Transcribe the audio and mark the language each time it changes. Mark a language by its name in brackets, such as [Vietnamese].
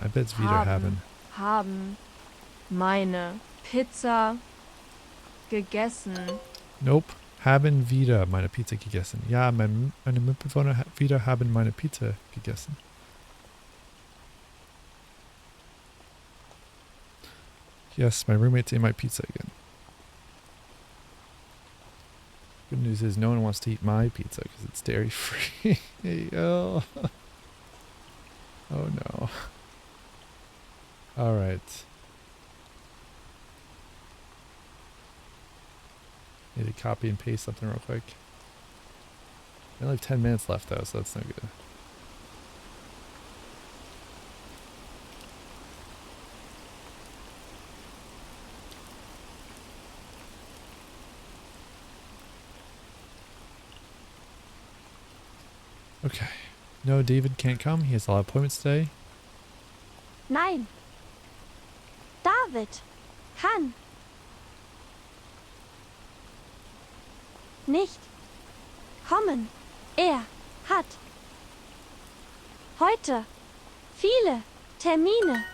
[English] I bet it's [German] wieder haben. haben meine Pizza gegessen. [English] Nope. [German] Haben wieder meine Pizza gegessen. Ja, meine Mitbewohner wieder haben meine Pizza gegessen. [English] Yes, my roommates ate my pizza again. Good news is no one wants to eat my pizza because it's dairy free. Oh. Oh no. All right. Need to copy and paste something real quick. I only have 10 minutes left though, so that's no good. Okay. No, David can't come. He has a lot of appointments today. [German] Nein. David kann nicht kommen. Er hat heute viele Termine.